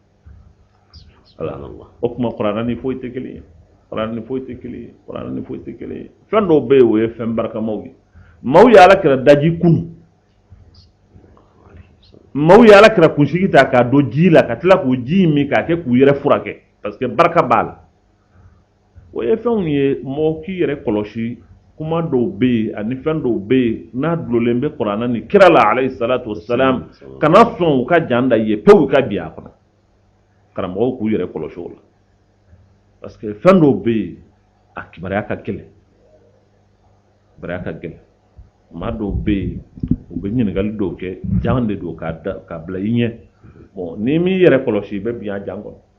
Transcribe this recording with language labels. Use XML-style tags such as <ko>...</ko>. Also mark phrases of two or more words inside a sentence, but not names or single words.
<bm>o kuma kuranɛ ni foyi tɛ kelen ye kuranɛ ni foyi tɛ kelen ye kuranɛ ni foyi tɛ kelen ye fɛn dɔw bɛ yen o ye fɛn barikamaw ye maaw ye Alakira daji kunu maaw ye Alakira kunsigi ta k'a don ji la ka tila k'o ji min k'a kɛ k'u yɛrɛ furakɛ</bm> <fr>parce que</fr> <bm>barika b'a la o ye fɛnw ye mɔgɔ k'i yɛrɛ kɔlɔsi kuma dɔw bɛ yen ani fɛn dɔw bɛ yen n'a dulolen bɛ kuranɛ ni kira la</bm> <ar>عليه الصلاة والسلام</ar> <bm>kana sɔn u ka jan da ye pewu ka bi a kɔnɔ karamɔgɔw k'u yɛrɛ kɔlɔsi o la</bm> <fr>parce que</fr> <bm>fɛn dɔw bɛ yen a kibaruya ka gɛlɛn kibaruya ka gɛlɛn maa dɔw bɛ yen u bɛ ɲininkali dɔw kɛ jan de don k'a bila i ɲɛ bon n'i m'i yɛrɛ kɔlɔsi i bɛ bin a jan kɔnɔ</bm>